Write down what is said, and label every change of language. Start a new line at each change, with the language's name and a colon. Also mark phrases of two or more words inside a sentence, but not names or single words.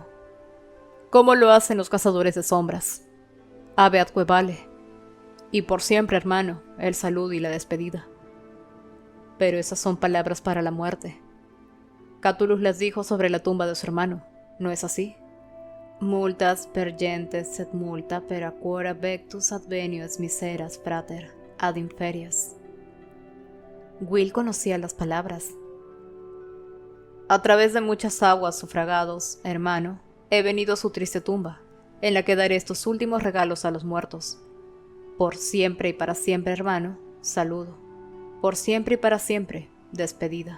Spanish: «¿Cómo lo hacen los cazadores de sombras?
Latin: Ave Adquevale.
Spanish: Y por siempre, hermano, el saludo y la despedida». «Pero esas son palabras para la muerte. Catullus las dijo sobre la tumba de su hermano, ¿no es así?
Latin: Multas per gentes et multa per aquora vectus advenies miseras frater ad inferias».
Spanish: Will conocía las palabras. «A través de muchas aguas sufragados, hermano, he venido a su triste tumba, en la que daré estos últimos regalos a los muertos. Por siempre y para siempre, hermano, saludo. Por siempre y para siempre, despedida».